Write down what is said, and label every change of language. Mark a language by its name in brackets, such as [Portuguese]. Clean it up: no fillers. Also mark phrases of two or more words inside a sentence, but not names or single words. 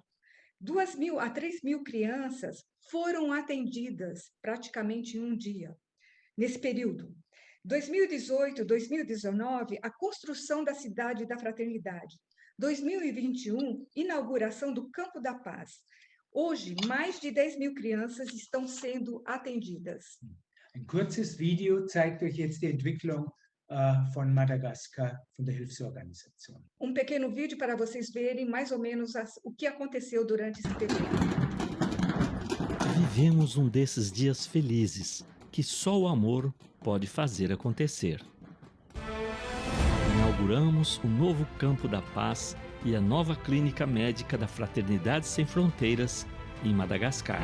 [Portuguese] 2.000 a 3.000 crianças foram atendidas praticamente em um dia. Nesse período, 2018, 2019, a construção da cidade da Fraternidade. 2021, inauguração do Campo da Paz. Hoje, mais de 10.000 crianças estão sendo atendidas. [German] Ein kurzes Video zeigt euch jetzt die Entwicklung von Madagaskar, von der Hilfsorganisation. [Portuguese] Pequeno vídeo para vocês verem mais ou menos o que aconteceu durante esse período. Vivemos desses dias felizes que só o amor pode fazer acontecer. Inauguramos o novo Campo da Paz e a nova clínica médica da Fraternidade Sem Fronteiras em Madagascar.